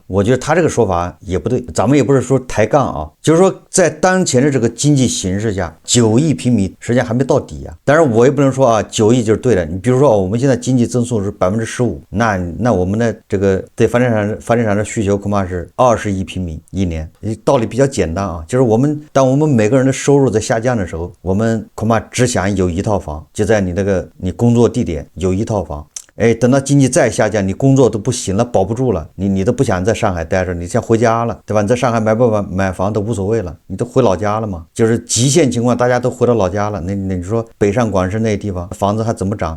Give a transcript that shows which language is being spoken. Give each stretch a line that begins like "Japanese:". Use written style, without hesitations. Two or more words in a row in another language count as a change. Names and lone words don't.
Chinese: 我覺得他這個說法也不對，咱們也不是說抬槓啊，就是說在當前的這個經濟形勢下，9億平米實際上還沒到底啊。但是我也不能說啊，9億就是對的。你比如說我們現在經濟增速是15%，那我們的這個對房地產的需求恐怕是20億平米一年。道理比較簡單啊，就是當我們每個人的收入在下降的時候，我們恐怕只想有一套房，就在你工作地點有一套房。等到經濟再下降，你工作都不行了，保不住了，你都不想在上海待着，你想回家了，對吧？你在上海買房都無所謂了，你都回老家了嘛。就是極限情況，大家都回到老家了，那你說北上廣深那些地方房子還怎麼漲？